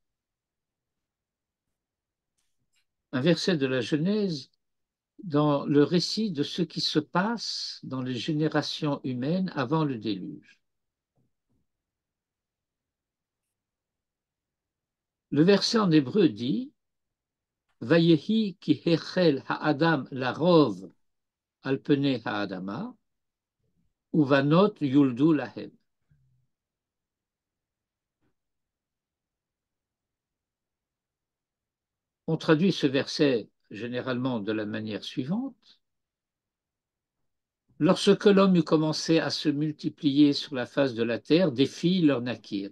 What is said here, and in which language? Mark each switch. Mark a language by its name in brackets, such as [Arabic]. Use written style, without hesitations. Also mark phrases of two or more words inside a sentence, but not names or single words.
[French] Un verset de la Genèse dans le récit de ce qui se passe dans les générations humaines avant le déluge. Le verset en hébreu dit [Hebrew] ויהי כי החל האדם לרב על פני האדמה ובנות ילדו להם. [French] On traduit ce verset généralement de la manière suivante. Lorsque l'homme eut commencé à se multiplier sur la face de la terre, des filles leur naquirent.